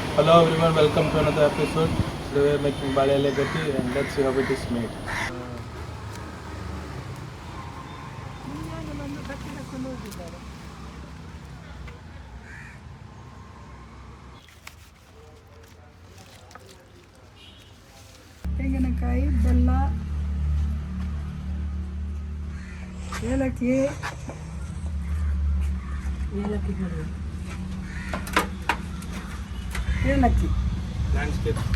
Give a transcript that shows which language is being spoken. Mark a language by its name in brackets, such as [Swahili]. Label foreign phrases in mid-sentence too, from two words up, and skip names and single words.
[English] Hello everyone, welcome to another episode. Today we are making Bale Gatti and let's see how it is made. [Kannada] ತೆಂಗಿನಕಾಯಿ ಬೆಲ್ಲ ಏಲಕ್ಕಿ ಏಲಕ್ಕಿ [English] Landscape.